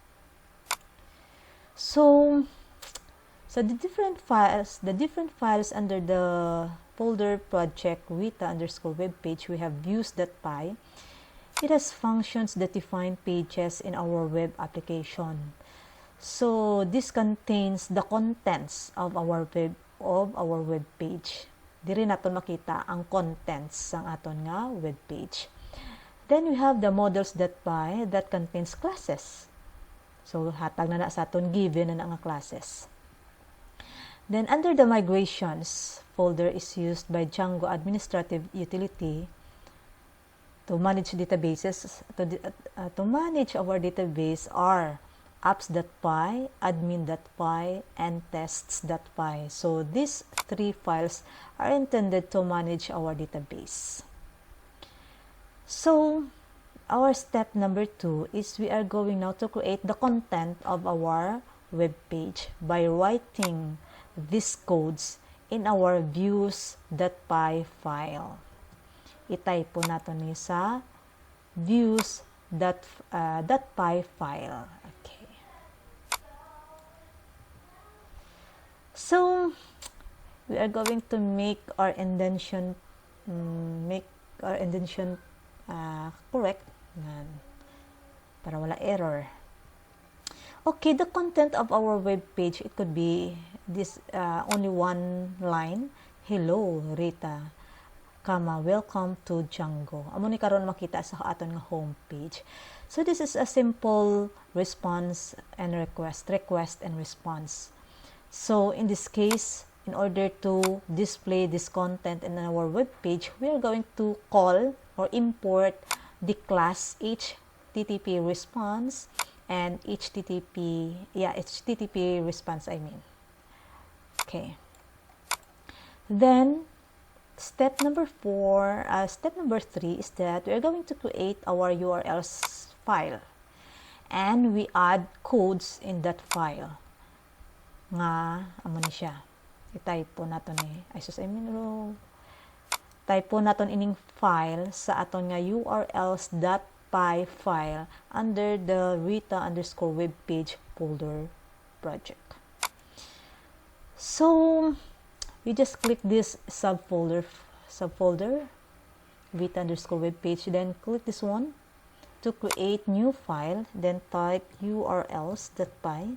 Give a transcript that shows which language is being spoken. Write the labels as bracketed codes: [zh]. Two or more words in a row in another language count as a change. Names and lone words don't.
[en] So the different files under the folder project Rita underscore web page, we have views.py. It has functions that define pages in our web application. So this contains the contents of our web page. [hil] Diri naton makita ang contents sang aton nga [en] web page. Then we have the models.py that contains classes. [hil] So hatag na sa aton given na nga classes. [en] Then under the migrations folder is used by Django administrative utility to manage databases. To manage our database are apps.py, admin.py, and tests.py. So these three files are intended to manage our database. So our step number 2 is we are going now to create the content of our web page by writing these codes in our views.py file. [hil] I-type po natin ni sa views.py file. Okay. [en] So we are going to make our indentation correct [hil] para wala [en] error. Okay, the content of our web page, it could be this only one line. Hello, Rita. welcome to Django. [hil] Amo ni karon makita sa aton nga homepage. [en] So this is a simple response and request and response. So in this case, in order to display this content in our web page, we are going to call or import the class HTTP response and HTTP response, Okay. Then step number 3 is that we are going to create our URLs file, and we add codes in that file. [hil] Nga amo ni siya. I-type po naton type po naton ining file sa aton nga urls.py file [en] under the Rita_webpage folder project. So we just click this subfolder Rita_webpage, then click this one to create new file, then type urls.py.